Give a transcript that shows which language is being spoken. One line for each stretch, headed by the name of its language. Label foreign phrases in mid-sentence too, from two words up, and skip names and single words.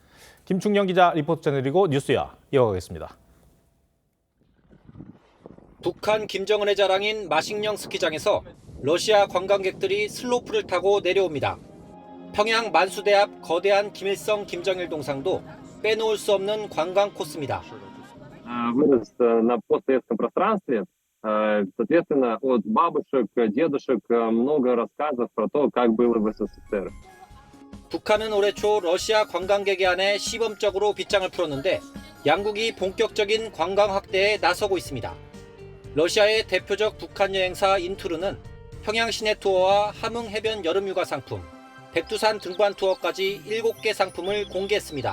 Korean: 김충영 기자 리포트 전해드리고 뉴스야 이어가겠습니다. 북한 김정은의 자랑인 마식령 스키장에서 러시아 관광객들이 슬로프를 타고 내려옵니다. 평양 만수대 앞 거대한 김일성 김정일 동상도 빼놓을 수 없는 관광 코스입니다.
Russian: Вырос на постсоветском пространстве, соответственно, от бабушек, дедушек много рассказов про то, как было в СССР.
Korean: 북한은 올해 초 러시아 관광객에 한해 시범적으로 빗장을 풀었는데 양국이 본격적인 관광 확대에 나서고 있습니다. 러시아의 대표적 북한 여행사 인투르는 평양 시내 투어와 함흥 해변 여름휴가 상품, 백두산 등반 투어까지 7개 상품을 공개했습니다.